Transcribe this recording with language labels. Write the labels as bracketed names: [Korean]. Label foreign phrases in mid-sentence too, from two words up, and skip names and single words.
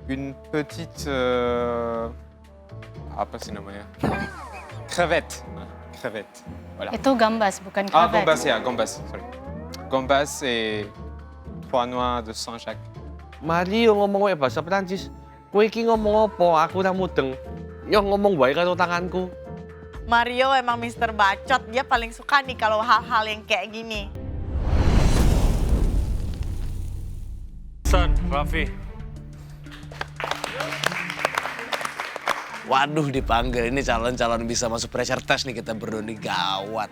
[French] une petite [Indonesian] apa sih namanya? [French] Crevette. Crevette. Voilà. [Indonesian] Itu gambas, bukan Ah, krevet. gambas ya, gambas. Sorry. [French] Gambas et pois noir de Saint-Jacques. [Javanese] Mario ngomong wae [Indonesian] bahasa Prancis. [Javanese] Kowe iki ngomong apa? Aku ora mudeng. Yo ngomong wae karo tanganku. [Indonesian] Mario emang Mister Bacot, dia paling suka nih kalau hal-hal yang kayak gini. Son, Raffi. Waduh dipanggil, ini calon-calon bisa masuk [English] pressure test [Indonesian] nih kita berdua nih, gawat.